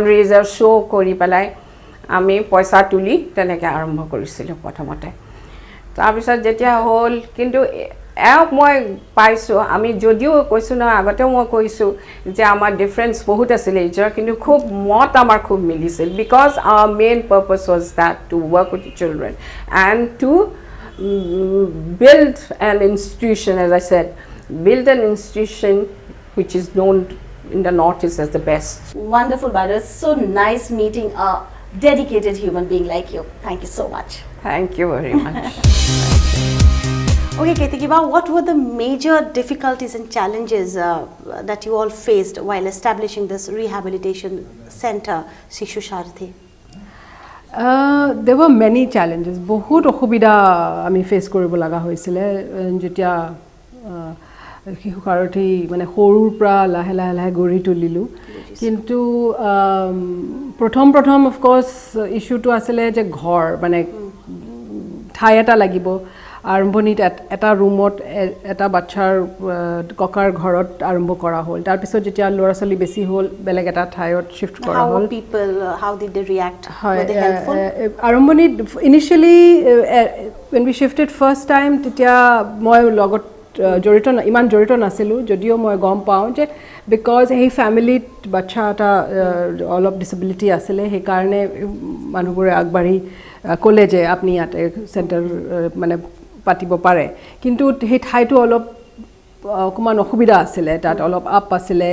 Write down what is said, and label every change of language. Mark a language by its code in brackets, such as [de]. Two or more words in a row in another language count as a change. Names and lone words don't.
[as] ৰেইজাৰ শ্ব' কৰি পেলাই আমি পইচা তুলি তেনেকৈ আৰম্ভ কৰিছিলোঁ প্ৰথমতে তাৰপিছত যেতিয়া হ'ল কিন্তু এওঁক মই পাইছোঁ আমি যদিও কৈছোঁ নহয় আগতেও মই কৈছোঁ যে আমাৰ ডিফাৰেঞ্চ বহুত আছিলে এইজৰ কিন্তু খুব আমাৰ খুব মিলিছিল [en] because our main purpose was that to work with children and to build an institution as I said build an institution which is known in the Northeast as the best. Wonderful, Baido. It's so nice meeting a dedicated human being like you. Thank you so much. Thank you very much. Okay, Ketaki Bardalai, what were the major difficulties and challenges that you all faced while establishing this rehabilitation center, Sishusarathi? There were many challenges. [as] বহুত অসুবিধা আমি ফেচ কৰিব লগা হৈছিলে যেতিয়া শিশু সাৰথী মানে সৰুৰ পৰা লাহে লাহে লাহে গঢ়ি তুলিলোঁ কিন্তু প্ৰথম [en] of course issueটো [as] আছিলে যে ঘৰ মানে ঠাই এটা লাগিব আৰম্ভণিত এটা ৰুমত এটা বাচ্চাৰ ককাৰ ঘৰত আৰম্ভ কৰা হ'ল তাৰপিছত যেতিয়া ল'ৰা ছোৱালী বেছি হ'ল বেলেগ এটা ঠাইত শিফ্ট কৰা হ'ল [en] how did they react? [as] হয় [en] Were they helpful? [as] আৰম্ভণিত ইনিচিয়েলি [en] when we shifted first time [as] তেতিয়া মই লগত ইমান জড়িত নাছিলোঁ যদিও মই গম পাওঁ যে বিকজ সেই ফেমিলিত বাচ্চা এটা অলপ ডিছেবিলিটি আছিলে সেইকাৰণে মানুহবোৰে আগবাঢ়ি ক'লে যে আপুনি ইয়াতে চেণ্টাৰ মানে পাতিব পাৰে কিন্তু সেই ঠাইটো অলপ অকমান অসুবিধা আছিলে তাত অলপ আপ আছিলে